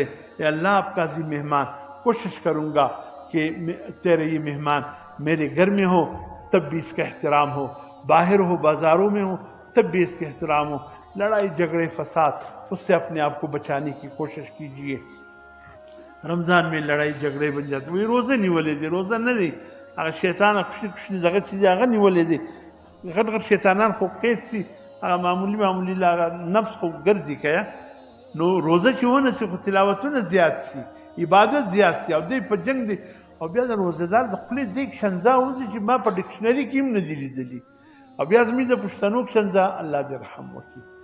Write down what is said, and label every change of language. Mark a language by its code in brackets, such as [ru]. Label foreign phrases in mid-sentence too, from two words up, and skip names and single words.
[ur] اے اللہ آپ کا عظیم مہمان، کوشش کروں گا کہ تیرے یہ مہمان میرے گھر میں ہو تب بھی اس کا احترام ہو، باہر ہو بازاروں میں ہو تب بھی اس کا احترام ہو. لڑائی جھگڑے فساد اس سے اپنے آپ کو بچانے کی کوشش کیجیے. رمضان میں لڑائی جھگڑے بن جاتے [ps] وہی روزے نہیں ولے دے، روزہ نہ دی اگر شیطان خوشی دغه چیز هغه نیولې دي غټ شیطانان خو قید سي هغه معمولی لاغه نفس خو ګرځي کیا نو روزه چې ونه سي خو تلاوتونه زیات سي، عبادت زیات سي، او دوی په جنگ دي او بیا د روزدار د خپلې دیګ شنځا وځي چې ما په ډکشنري کې هم نه دي لیدلي، او بیا زموږ د پښتنو شنځا الله دې رحم وکړي.